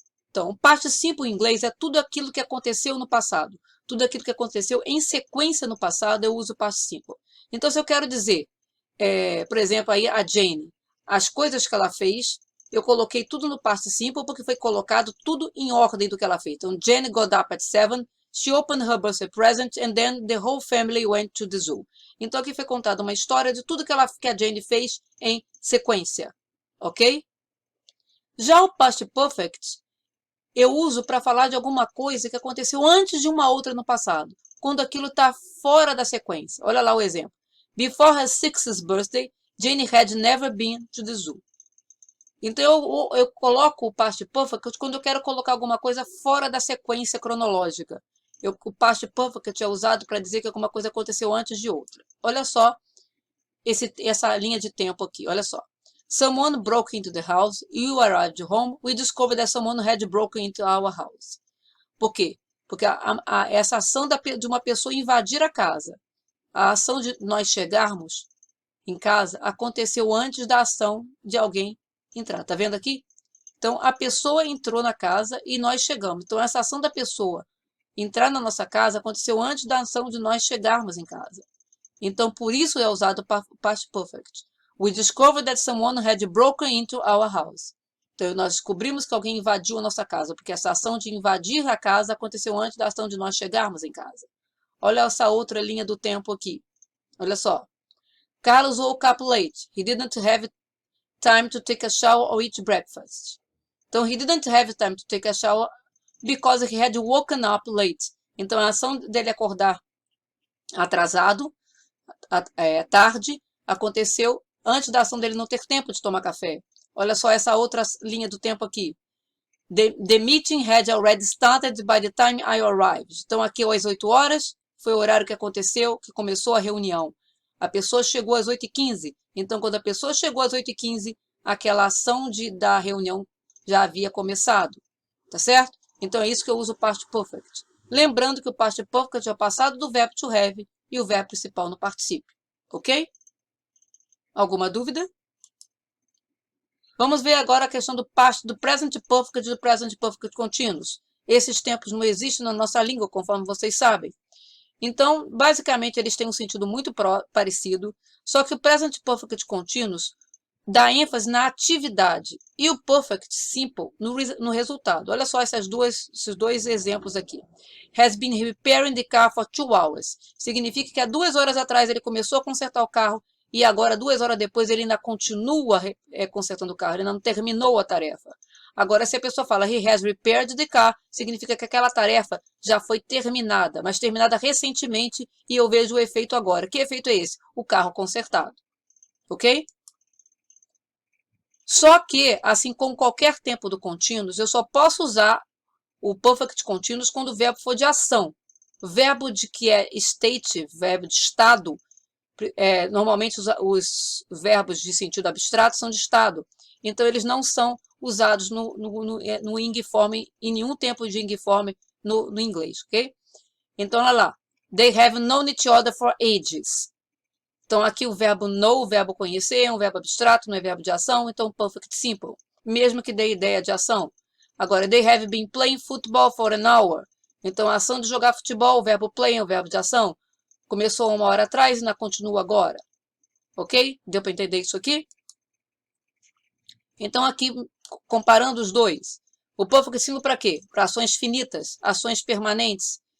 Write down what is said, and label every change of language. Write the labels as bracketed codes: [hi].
[pt] Então, o past simple em inglês é tudo aquilo que aconteceu no passado. Tudo aquilo que aconteceu em sequência no passado, eu uso o past simple. Então, se eu quero dizer, por exemplo, aí a Jane, as coisas que ela fez, eu coloquei tudo no past simple porque foi colocado tudo em ordem do que ela fez. Então, [en] Jane got up at 7, she opened her birthday present, and then the whole family went to the zoo. [pt] Então, aqui foi contada uma história de tudo que a Jane fez em sequência. Ok? Já o past perfect, eu uso para falar de alguma coisa que aconteceu antes de uma outra no passado, quando aquilo está fora da sequência. Olha lá o exemplo. [en] Before her 6th birthday, Jane had never been to the zoo. [pt] Então, eu coloco o past perfect quando eu quero colocar alguma coisa fora da sequência cronológica. O past perfect é usado para dizer que alguma coisa aconteceu antes de outra. Olha só essa linha de tempo aqui, olha só. [en] Someone broke into the house, you arrived home, we discovered that someone had broken into our house. [pt] Por quê? Porque essa ação de uma pessoa invadir a casa, a ação de nós chegarmos em casa aconteceu antes da ação de alguém entrar. Tá vendo aqui? Então, a pessoa entrou na casa e nós chegamos. Então, essa ação da pessoa entrar na nossa casa aconteceu antes da ação de nós chegarmos em casa. Então, por isso é usado o past perfect. [en] We discovered that someone had broken into our house. [pt] Então, nós descobrimos que alguém invadiu a nossa casa, porque essa ação de invadir a casa aconteceu antes da ação de nós chegarmos em casa. Olha essa outra linha do tempo aqui. Olha só. [en] Carlos woke up late. He didn't have time to take a shower or eat breakfast. [pt] Então, [en] he didn't have time to take a shower because he had woken up late. [pt] Então, a ação dele acordar atrasado, tarde, aconteceu antes da ação dele não ter tempo de tomar café. Olha só essa outra linha do tempo aqui. [en] The meeting had already started by the time I arrived. [pt] Então, aqui às 8 horas, foi o horário que aconteceu, que começou a reunião. A pessoa chegou às 8h15. Então, quando a pessoa chegou às 8h15, aquela ação da reunião já havia começado. Tá certo? Então, é isso que eu uso o past perfect. Lembrando que o past perfect é o passado do verbo to have e o verbo principal no particípio. Ok? Alguma dúvida? Vamos ver agora a questão do present perfect e do present perfect continuous. Esses tempos não existem na nossa língua, conforme vocês sabem. Então, basicamente, eles têm um sentido muito parecido, só que o present perfect continuous dá ênfase na atividade e o perfect simple no resultado. Olha só esses dois exemplos aqui. [en] Has been repairing the car for 2 hours. [pt] Significa que há 2 horas atrás ele começou a consertar o carro e agora, 2 horas depois, ele ainda continua consertando o carro, ele ainda não terminou a tarefa. Agora, se a pessoa fala [en] he has repaired the car, [pt] significa que aquela tarefa já foi terminada, mas terminada recentemente e eu vejo o efeito agora. Que efeito é esse? O carro consertado. Ok? Só que, assim como qualquer tempo do continuous, eu só posso usar o perfect continuous quando o verbo for de ação. O verbo que é state, verbo de estado, normalmente os verbos de sentido abstrato são de estado. Então, eles não são usados no ing form, em nenhum tempo de ing form no inglês, ok? Então, olha lá. [en] They have known each other for ages. [pt] Então, aqui o verbo know, o verbo conhecer, é um verbo abstrato, não é verbo de ação, então perfect simple, mesmo que dê ideia de ação. Agora, [en] they have been playing football for an hour. [pt] Então, a ação de jogar futebol, o verbo play é um verbo de ação. Começou 1 hora atrás e ainda continua agora. Ok? Deu para entender isso aqui? Então, aqui, comparando os dois. O perfect simple para quê? Para ações finitas, ações permanentes.